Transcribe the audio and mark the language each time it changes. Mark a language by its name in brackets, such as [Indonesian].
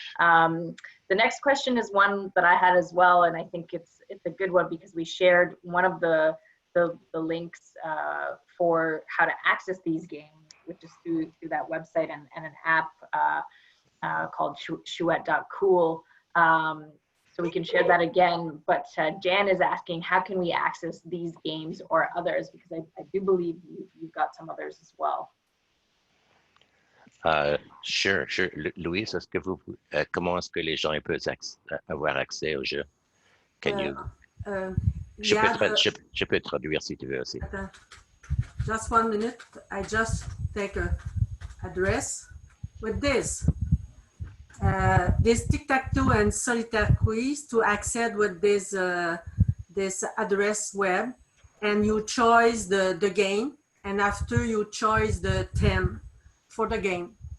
[English] The next question is one that I had as well, and I think it's a good one because we shared one of the links for how to access these games, which is through that website and an app called chouette.cool. So we can share that again, but Jan is asking, how can we access these games or others? Because I do believe you've got some others as well. Sure. [French] Louise, comment est-ce que les gens peuvent avoir accès au jeu? [English] Can you? [French] Je peux traduire si tu veux aussi. [English] Just 1 minute. I just take a address with this. This tic-tac-toe and solitaire quiz to access with this this address web, and you choose the game, and after you choose the theme for the game.